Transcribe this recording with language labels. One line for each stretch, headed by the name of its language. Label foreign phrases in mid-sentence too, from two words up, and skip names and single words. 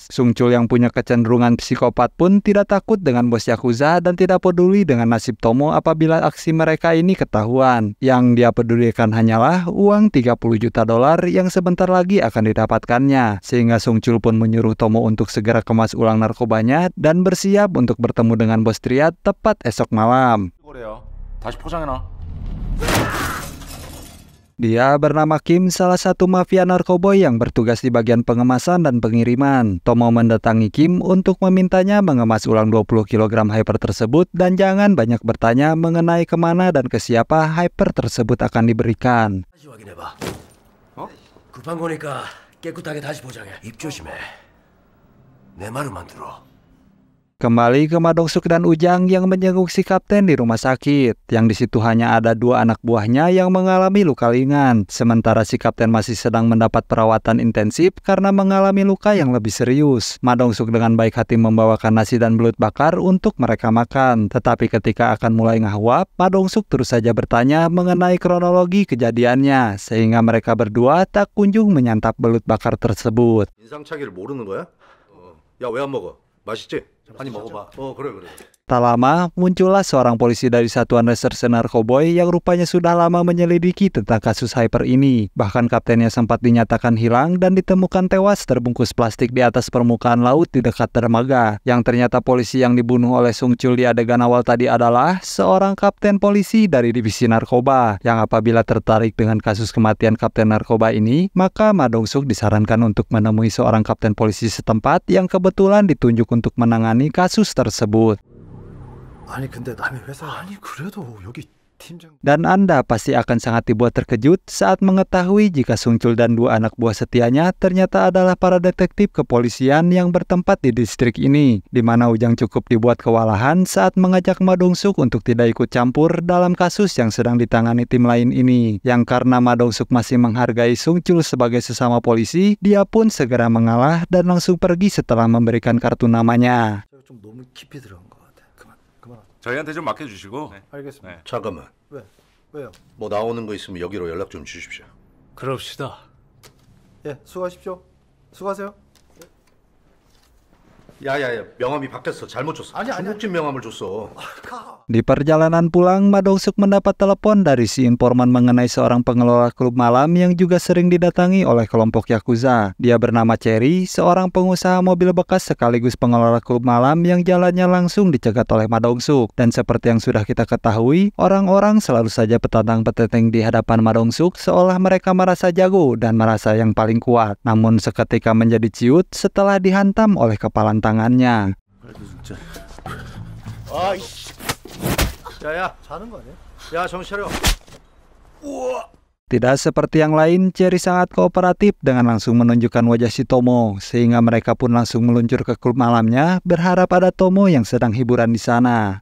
Indonesian: Song Chul yang punya kecenderungan psikopat pun tidak takut dengan bos Yakuza dan tidak peduli dengan nasib Tomo apabila aksi mereka ini ketahuan. Yang dia pedulikan hanyalah uang 30 juta dolar yang sebentar lagi akan didapatkannya. Sehingga Song Chul pun menyuruh Tomo untuk segera kemas ulang narkobanya dan bersiap untuk bertemu dengan bos Triad tepat esok malam.
Korean: 다시 포장해놔.
Indonesian: Dia bernama Kim, salah satu mafia narkoboy yang bertugas di bagian pengemasan dan pengiriman. Tomo mendatangi Kim untuk memintanya mengemas ulang 20 kg hyper tersebut dan jangan banyak bertanya mengenai kemana dan ke siapa hyper tersebut akan diberikan.
Korean: 확인해봐. 급한 거니까 깨끗하게 다시 포장해. 입 조심해. 내 말만 들어.
Indonesian: Kembali ke Ma Dong-suk dan Ujang yang menjenguk si kapten di rumah sakit. Yang di situ hanya ada dua anak buahnya yang mengalami luka ringan. Sementara si kapten masih sedang mendapat perawatan intensif karena mengalami luka yang lebih serius. Ma Dong-suk dengan baik hati membawakan nasi dan belut bakar untuk mereka makan. Tetapi ketika akan mulai ngahuap, Ma Dong-suk terus saja bertanya mengenai kronologi kejadiannya. Sehingga mereka berdua tak kunjung menyantap belut bakar tersebut.
Korean: 인상착의를 모르는 거야? 야 왜 안 먹어? 맛있지? 많이 먹어봐. 그래.
Indonesian: Tak lama, muncullah seorang polisi dari Satuan Reserse Narkoboy yang rupanya sudah lama menyelidiki tentang kasus hyper ini. Bahkan kaptennya sempat dinyatakan hilang dan ditemukan tewas terbungkus plastik di atas permukaan laut di dekat dermaga. Yang ternyata polisi yang dibunuh oleh Song Chul di adegan awal tadi adalah seorang kapten polisi dari divisi narkoba. Yang apabila tertarik dengan kasus kematian kapten narkoba ini, maka Ma Dong-suk disarankan untuk menemui seorang kapten polisi setempat yang kebetulan ditunjuk untuk menangani kasus tersebut.
Korean: 아니 근데 남의 회사 아니 그래도 여기
Indonesian: Dan Anda pasti akan sangat dibuat terkejut saat mengetahui jika Sung Chul dan dua anak buah setianya ternyata adalah para detektif kepolisian yang bertempat di distrik ini, di mana Ujang cukup dibuat kewalahan saat mengajak Ma Dong-suk untuk tidak ikut campur dalam kasus yang sedang ditangani tim lain ini. Yang karena Ma Dong-suk masih menghargai Sung Chul sebagai sesama polisi, dia pun segera mengalah dan langsung pergi setelah memberikan kartu namanya.
Korean: 좀 너무 깊이 들어간 것 같아. 그만. 저희한테 좀 맡겨주시고. 알겠습니다. 잠깐만. 왜요? 뭐 나오는 거 있으면 여기로 연락 좀 주십시오. 그럽시다. 예, 수고하십시오. 수고하세요. 야야야, 명함이 바뀌었어. 잘못 줬어. 중국집 명함을 줬어.
Indonesian: Di perjalanan pulang, Ma Dong-suk mendapat telepon dari si informan mengenai seorang pengelola klub malam yang juga sering didatangi oleh kelompok Yakuza. Dia bernama Cherry, seorang pengusaha mobil bekas sekaligus pengelola klub malam yang jalannya langsung dicegat oleh Ma Dong-suk. Dan seperti yang sudah kita ketahui, orang-orang selalu saja petantang-petenteng di hadapan Ma Dong-suk seolah mereka merasa jago dan merasa yang paling kuat. Namun seketika menjadi ciut setelah dihantam oleh kepalan tangannya.
Korean: 아이씨. 야야, 자는 거 아니야? 야, 정신 차려.
Indonesian: Tidak seperti yang lain, Cherry sangat kooperatif dengan langsung menunjukkan wajah si Tomo, sehingga mereka pun langsung meluncur ke klub malamnya, berharap ada Tomo yang sedang hiburan di sana.